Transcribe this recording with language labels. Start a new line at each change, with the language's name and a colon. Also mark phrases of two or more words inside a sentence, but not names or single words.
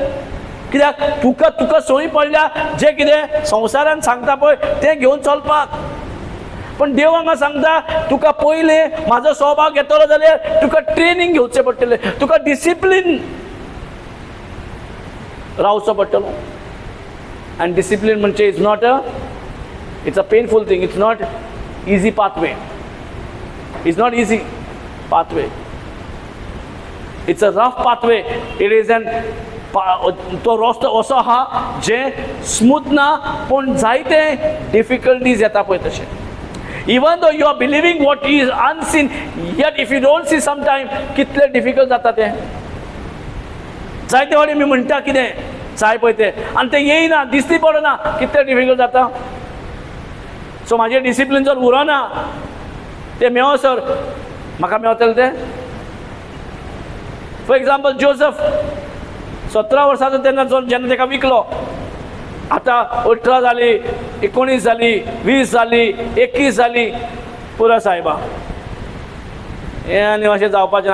Konkani: कित्याक तुका सोयी पडल्या जे कितें संवसारान सांगता पळय तें घेवन चलपाक. पण देव हांगा सांगता तुका पयले म्हाजो स्वभाव घेतलो जाल्यार तुका ट्रेनिंग घेवचें पडटलें. तुका डिसिप्लीन रावचो पडटलो.
English: And discipline म्हणजे is not it's a painful thing. It's not easy pathway. It's not easy pathway. It's a rough pathway. It is
Konkani: तो रस्तो असो आहा जे स्मूथ ना, पण जायते डिफिकल्टीज येता पळय तशें.
English: Even though you are believing what is unseen, yet if you don't see sometime
Konkani: कितले डिफिकल्ट जाता तें. जायते फावटी मी म्हणटा कितें जाय पळय तें आनी तें येयना, दिसती पडना, कितले डिफिकल्ट जाता. सो म्हाजें डिसिप्लीन जर उरना तें मेळसर म्हाका मेळटलें तें.
English: for example
Konkani: जोसफ 17 वर्साचो तेन्ना जेन्ना ताका विकलो, आतां 18 जाली, 19 जाली, 20 जाली, 21 जाली, पुरो सायबा हें आनी अशें जावपाचें.